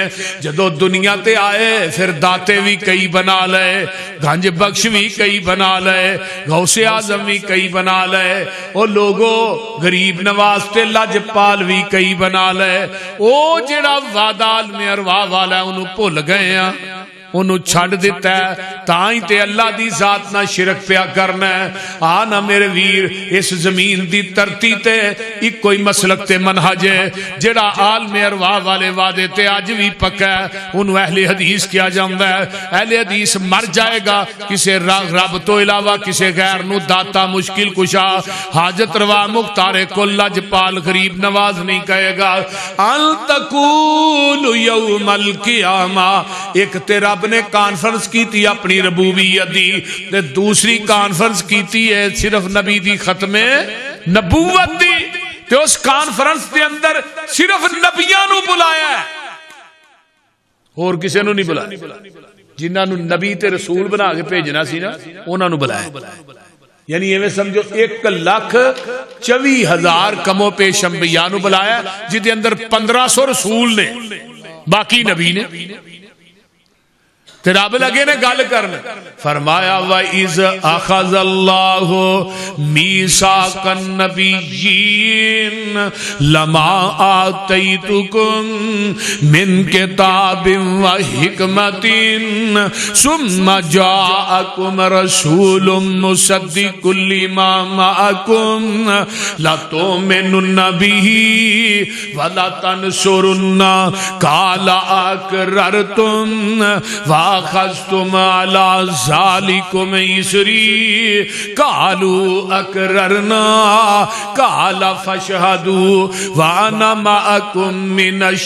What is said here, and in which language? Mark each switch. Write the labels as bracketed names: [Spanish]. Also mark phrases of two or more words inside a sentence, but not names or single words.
[Punjabi] جدو دنیا تے آئے پھر داتے بھی کئی بنا لے، گنج بخش بھی کئی بنا لے، غوث اعظم بھی کئی بنا لے، او لوگو غریب نواز تے لجپال بھی کئی بنا لے۔ او جڑا وعدہ عالم ارواح والا انہوں بھول گئے ہیں۔ انہوں چھڑ دیتا ہے تائیں تے اللہ دی ذات نہ شرک پیا کرنا ہے آنا میرے ویر اس زمین دی ترتی تے ایک کوئی مسلک تے منہج ہے جڑا عالم ارواح والے وعدے تے آج بھی پکا ہے انہوں اہل حدیث کیا جاندہ ہے اہل حدیث مر جائے گا کسے رب تو علاوہ کسے غیر نو داتا مشکل کشا حاجت روا مختار کل لجپال غریب نواز نہیں کہے گا [Arabic] ان تقول یوم [Punjabi] القیامہ ایک تے رب نے کانفرنس کی تھی اپنی ربوبیت دی تے دوسری کانفرنس کی تھی ہے صرف نبی دی ختم نبوت دی تے اس کانفرنس دے اندر صرف نبیاں نو بلایا ہے اور کسے نو نہیں بلایا جنہاں نو نبی تے رسول بنا کے بھیجنا سی نا انہاں نو بلایا یعنی ایویں سمجھو 1,24,000 کمو پیش انبیاء نو بلایا جدے اندر 1500 رسول نے باقی نبی نے تے رب لگے نے گل کرنے فرمایا [Arabic] وَإِذْ أَخَذَ اللَّهُ مِيثَاقَ النَّبِيِّينَ لَمَا آتَيْتُكُم مِّن كِتَابٍ وَحِكْمَةٍ ثُمَّ جَاءَكُمْ رَسُولٌ مُصَدِّقٌ لِّمَا مَعَكُمْ لَتُؤْمِنُنَّ بِهِ وَلَتَنصُرُنَّهُ قَالَ أَقْرَرْتُمْ وَأَخَذْتُمْ عَلَى ذَلِكُمْ إِصْرِي قَالُوا أَقْرَرْنَا قَالَ فَاشْهَدُوا وَأَنَا مَعَكُمْ مِنَ